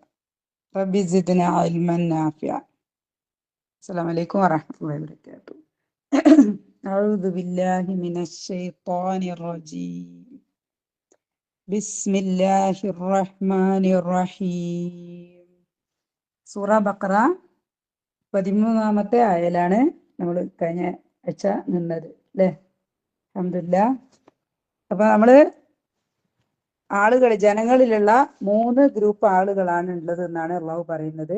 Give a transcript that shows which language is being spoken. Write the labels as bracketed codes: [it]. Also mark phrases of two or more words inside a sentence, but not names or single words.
[ar] رب زدنا علما نافعا. السلام عليكم ورحمة الله وبركاته. أعوذ بالله من الشيطان الرجيم. بسم الله الرحمن الرحيم. [ml] സൂറ ബഖറ 13-ാമത്തെ ആയലാണ് നമ്മൾ കഴിഞ്ഞ ആഴ്ച നിന്നത് അല്ലേ? [ar] الحمد لله. [ml] അപ്പൊ നമ്മള് ജനങ്ങളിലുള്ള 3 ഗ്രൂപ്പ് ആളുകളാണ് ഉള്ളത് എന്നാണ് അള്ളാഹു പറയുന്നത്.